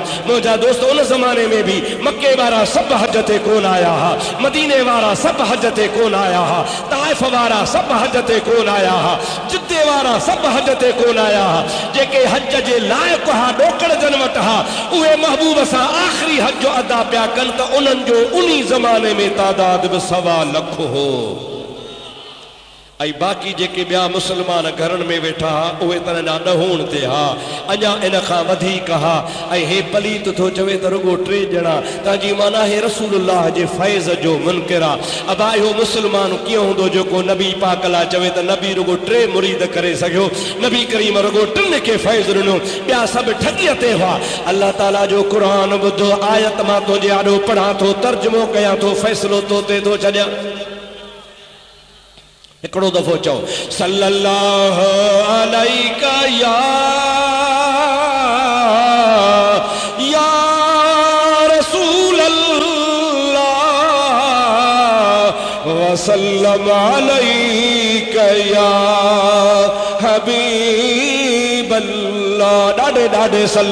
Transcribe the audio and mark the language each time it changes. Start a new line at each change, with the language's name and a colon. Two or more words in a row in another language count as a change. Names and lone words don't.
Sindhi: मुंहिंजा दोस्त उन ज़माने में बि मके वारा सभु हज ते कोन आया हा, मदीने वारा सभु हज ते कोन आया हा, ताइफ वारा सभु हज ते कोन आया हा, जिद्दे वारा सभु हज ते कोन आया हा। जेके हज जे लाइक़ु हा ॾोकड़ जन वटि हा उहे महबूब सां आख़िरी हज जो अदा पिया कनि त उन्हनि जो उन ज़माने में तादाद भी 1.25 लख हो। आई बाकी जेके ॿिया मुसलमान घरनि में वेठा हा उहे त ॾहूण ते हा अञा इन खां वधीक हा। ऐं हे पलीत थो चवे त रुगो 3 ॼणा तव्हांजी माना हे रसूलुल्लाह जे फैज़ जो मुनकिर आहे। अबा इहो मुसलमान कीअं हूंदो जेको नबी पाक लाइ चवे त नबी रुगो 3 मुरीद करे सघियो, नबी करीम रुगो 3 खे फैज़ ॾिनो ॿिया सभु ठगीअ ते हुआ। अल्लाह ताला जो क़ुरान ॿुधो आयत मां तुंहिंजे आॾो पढ़ां थो तर्जुमो कयां थो फ़ैसिलो तो ते थो छॾियां। هِڪڙو دفعو چئو
Arabic: صلى الله عليك يا رسول الله وسلم عليك يا حبيب الله.
Sindhi: ڏاڍي ڏاڍي